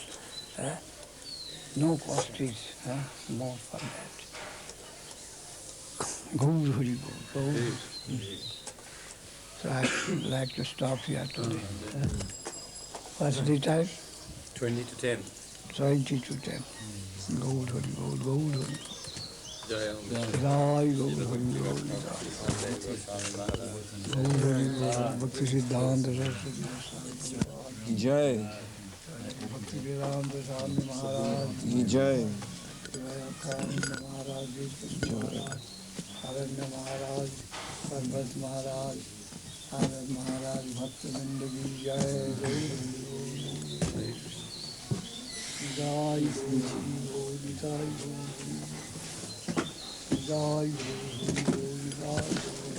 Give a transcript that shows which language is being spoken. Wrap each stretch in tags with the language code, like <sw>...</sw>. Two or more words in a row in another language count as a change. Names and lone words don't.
<en>No cost is more for that. Gaur Hari Gaur. So I would like to stop here today. What's the time? 20 to 10. 20 to 10. Gaur Hari Gaur Hari. Jai Jai Gaur Hari Gaur. Gaur Hari Gaur. Bhakti Siddhanta Saraswati. Jai. Bhakti Vedanta Swami Maharaj. Jai. Maharaj. Aranya Maharaj, Parvat Maharaj, Anand Maharaj, Bhakti Vindagi, Jai Jai Jai Jai Jai Jai Jai</en>